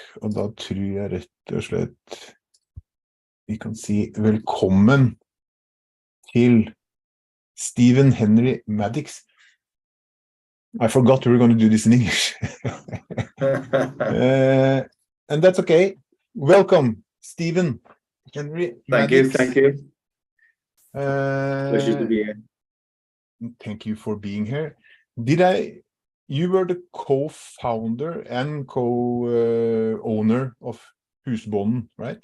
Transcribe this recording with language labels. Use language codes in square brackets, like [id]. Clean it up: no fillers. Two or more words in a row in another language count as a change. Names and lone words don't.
[no] og da tror jeg rett og slett vi kan si velkommen til Steven Henry Maddix. [en] I forgot we were going to do this in English. And that's okay. Welcome, Steven Henry Maddix. Thank you. Pleasure to be here. Thank you for being here. You were the co-founder and co-owner of Husbonden, right?